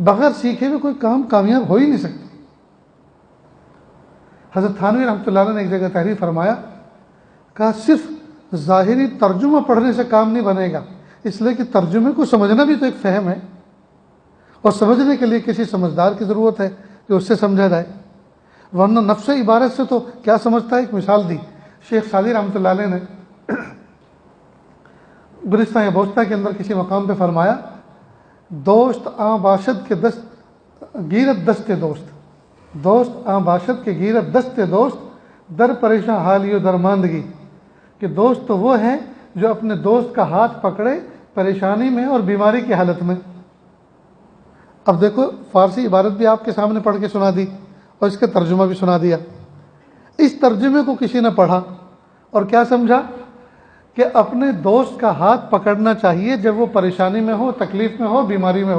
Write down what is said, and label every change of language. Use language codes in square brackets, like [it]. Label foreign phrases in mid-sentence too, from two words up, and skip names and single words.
[ur] بغیر سیکھے ہوئے کوئی کام کامیاب ہو ہی نہیں سکتا۔ حضرت تھانوی رحمۃ اللہ علیہ نے ایک جگہ تحریر فرمایا، کہا صرف ظاہری ترجمہ پڑھنے سے کام نہیں بنے گا، اس لیے کہ ترجمے کو سمجھنا بھی تو ایک فہم ہے، اور سمجھنے کے لیے کسی سمجھدار کی ضرورت ہے کہ اس سے سمجھا جائے، ورنہ نفس عبارت سے تو کیا سمجھتا ہے۔ ایک مثال دی شیخ سعدی رحمۃ اللہ علیہ نے گلستہ یا بوستہ کے اندر کسی مقام پہ فرمایا، [fa] دوست آں باشد کے گیرت دست دوست آں باشد کے گیرت دست دوست در پریشاں حالی و درماندگی، [ur] کہ دوست تو وہ ہیں جو اپنے دوست کا ہاتھ پکڑے پریشانی میں اور بیماری کی حالت میں۔ اب دیکھو فارسی عبارت بھی آپ کے سامنے پڑھ کے سنا دی اور اس کا ترجمہ بھی سنا دیا۔ اس ترجمے کو کسی نے پڑھا اور کیا سمجھا کہ اپنے دوست کا ہاتھ پکڑنا چاہیے جب وہ پریشانی میں ہو، تکلیف میں ہو، بیماری میں ہو۔